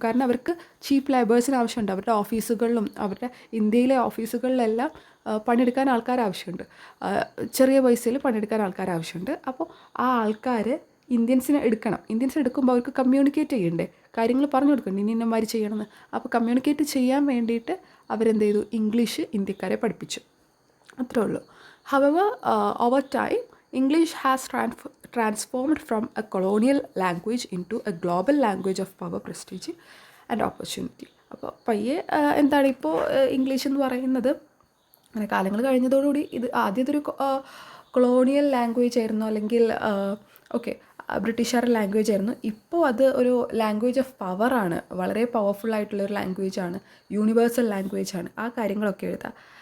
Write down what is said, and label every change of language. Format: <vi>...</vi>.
<ml>കാരണം അവർക്ക് ചീപ്പ് ലേബേഴ്സിന് ആവശ്യമുണ്ട്. അവരുടെ ഓഫീസുകളിലും ഇന്ത്യയിലെ ഓഫീസുകളിലെല്ലാം പണിയെടുക്കാൻ ആൾക്കാർ ആവശ്യമുണ്ട്. ചെറിയ പൈസയിൽ പണിയെടുക്കാൻ ആൾക്കാർ ആവശ്യമുണ്ട്. അപ്പോൾ ആ ആൾക്കാർ ഇന്ത്യൻസിനെ എടുക്കുമ്പോൾ അവർക്ക് കമ്മ്യൂണിക്കേറ്റ് ചെയ്യണ്ടേ, കാര്യങ്ങൾ പറഞ്ഞു കൊടുക്കണ്ടേ, ഇന്നമാതിരി ചെയ്യണമെന്ന്. അപ്പോൾ കമ്മ്യൂണിക്കേറ്റ് ചെയ്യാൻ വേണ്ടിയിട്ട് അവരെന്ത് ചെയ്തു? ഇംഗ്ലീഷ് ഇന്ത്യക്കാരെ പഠിപ്പിച്ചു. അത്രേ ഉള്ളൂ.</ml> <en>However, over time English has transformed from a colonial language into a global language of power, prestige and opportunity.</en> <ml>അപ്പോൾ പയ്യെ എന്താണ്, ഇപ്പോൾ ഇംഗ്ലീഷ് എന്ന് പറയുന്നത് അങ്ങനെ കാലങ്ങൾ കഴിഞ്ഞതോടുകൂടി ഇത് ആദ്യത്തൊരു കൊളോണിയൽ ലാംഗ്വേജ് ആയിരുന്നു, അല്ലെങ്കിൽ ഓക്കെ ബ്രിട്ടീഷുകാരുടെ ലാംഗ്വേജ് ആയിരുന്നു. ഇപ്പോൾ അത് ഒരു ലാംഗ്വേജ് ഓഫ് പവറാണ്, വളരെ പവർഫുള്ളായിട്ടുള്ളൊരു ലാംഗ്വേജാണ്, യൂണിവേഴ്സൽ ലാംഗ്വേജാണ്. ആ കാര്യങ്ങളൊക്കെ എഴുതാം.</ml>